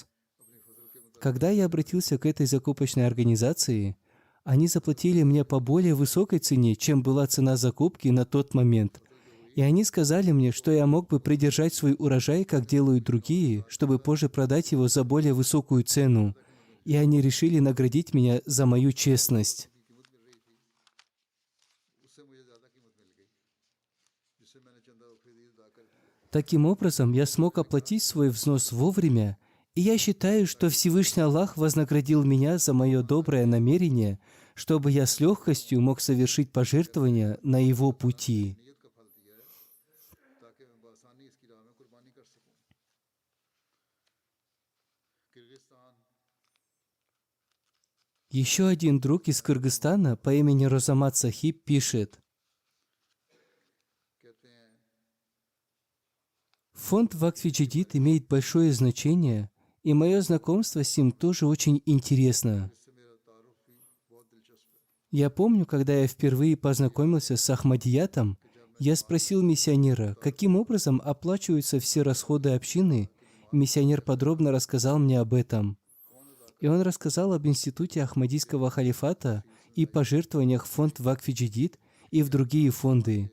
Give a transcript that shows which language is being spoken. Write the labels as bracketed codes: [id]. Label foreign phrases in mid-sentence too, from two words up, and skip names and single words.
[ru] Когда я обратился к этой закупочной организации, они заплатили мне по более высокой цене, чем была цена закупки на тот момент. И они сказали мне, что я мог бы придержать свой урожай, как делают другие, чтобы позже продать его за более высокую цену. И они решили наградить меня за мою честность. [ur] اس سے مجھے زیادہ قیمت مل گئی جس سے میں نے چندہ خریدی ادا کر دیا. [ru] Таким образом, я смог оплатить свой взнос вовремя, и я считаю, что Всевышний Аллах вознаградил меня за мое доброе намерение, чтобы я с легкостью мог совершить пожертвования на Его пути. [ur] نیت کا پھل دیا ہے تاکہ میں بآسانی اس کی راہ میں قربانی کر سکوں. किर्गिस्तान [ru] Еще один друг из Кыргызстана по имени Розамат Сахиб пишет: [ur] کہتے ہیں [ru] фонд Вакф Джадид имеет большое значение, и мое знакомство с ним тоже очень интересно. [ur] اس سے میرا تعارف بھی بہت دلچسپ ہے. [ru] Я помню, когда я впервые познакомился с Ахмадиятом, я спросил миссионера, каким образом оплачиваются все расходы общины, и миссионер подробно рассказал мне об этом. И он рассказал об институте Ахмадийского халифата и пожертвованиях в фонд Вакф Джадид и в другие фонды.